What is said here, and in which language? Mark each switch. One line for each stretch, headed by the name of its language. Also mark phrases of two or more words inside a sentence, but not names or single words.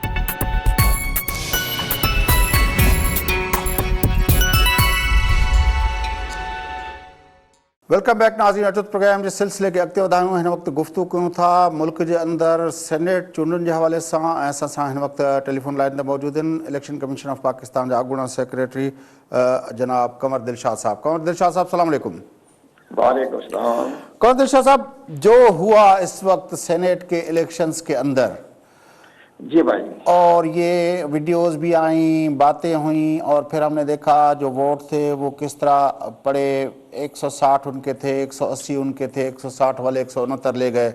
English: welcome back
Sindhi: नाज़रीन, अचो प्रोग्राम जे सिलसिले खे अॻिते वधायूं. हिन वक़्तु गुफ़्तगू कयूं था मुल्क जे अंदरि सेनेट चूंडुनि जे हवाले सां. ऐं असां सां हिन वक़्तु टेलीफोन लाइन ते मौजूदु आहिनि इलेक्शन कमीशन ऑफ पाकिस्तान जा अॻूणा सेक्रेटरी जनाब कंवर दिलशाद साहब. कंवर दिलशाद साहब, सलाम अलैकुम. वालेकुम सलाम.
Urdu: کنور دلشاد صاحب، جو ہوا اس وقت سینیٹ کے الیکشنز کے اندر, جی بھائی, اور یہ ویڈیوز بھی آئی، باتیں ہوئی، اور پھر ہم نے دیکھا جو ووٹ تھے وہ کس طرح پڑے. 160 ان کے تھے، 180 ان کے تھے، 160 والے 169 لے گئے.